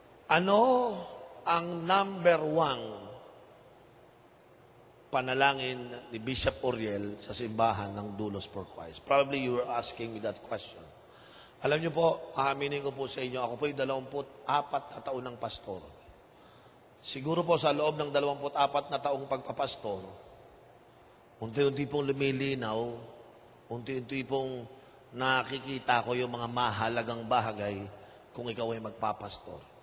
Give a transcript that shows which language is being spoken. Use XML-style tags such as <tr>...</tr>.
<tl>Ano ang number 1 panalangin ni Bishop Oriel sa simbahan ng Doulos for Christ?</tl> <en>Probably you were asking me that question.</en> <tl>Alam niyo po, aaminin ko po sa inyo, ako po yung 24 na taon ng pastor. Siguro po sa loob ng 24 na taong pagpapastor, unti-unti pong lumilinaw, unti-unti pong nakikita ko yung mga mahalagang bagay kung ikaw ay magpapastor.</tl>